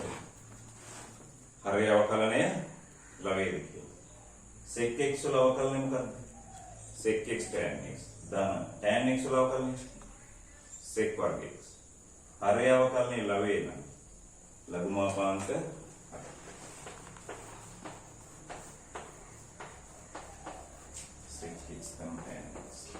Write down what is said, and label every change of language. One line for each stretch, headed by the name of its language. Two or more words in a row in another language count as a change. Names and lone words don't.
Sinhala: හරය අවකලනය ලවයේ කියලා.
English: sec x
Sinhala: වල අවකලනය මොකද්ද?
English: sec x tan x.
Sinhala: ධන
English: tan x
Sinhala: වල අවකලනය sec වර්ග x. හරය අවකලනය ලවයේ නම් ලඝු මාපාංක 8.
English: sec x tan x.